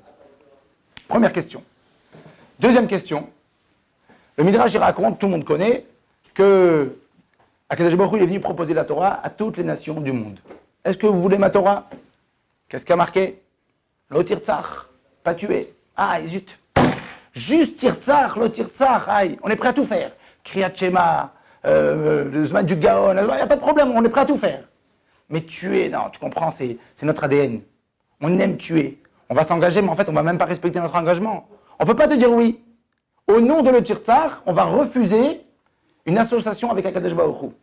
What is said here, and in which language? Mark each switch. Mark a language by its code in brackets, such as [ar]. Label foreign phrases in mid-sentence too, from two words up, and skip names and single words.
[fr] Première question. Deuxième question. Le Midrash, il raconte, tout le monde connaît, que [he] הקדוש ברוך הוא, [fr] il est venu proposer la Torah à toutes les nations du monde. Est-ce que vous voulez ma Torah? Qu'est-ce qu'il y a marqué? [he] לא תרצח, [fr] pas tuer. Ah, zut. Juste tirtzach, [he] לא תרצח, [fr] aïe. On est prêt à tout faire. [he] קריאת שמע, [fr] le Zman du Gaon, il n'y a pas de problème, on est prêt à tout faire. Mais tuer, non, tu comprends, c'est notre ADN. On aime tuer. On va s'engager, mais en fait, on ne va même pas respecter notre engagement. On ne peut pas te dire oui. Au nom de le tirtzach, on va refuser une association avec [he] הקדוש ברוך הוא.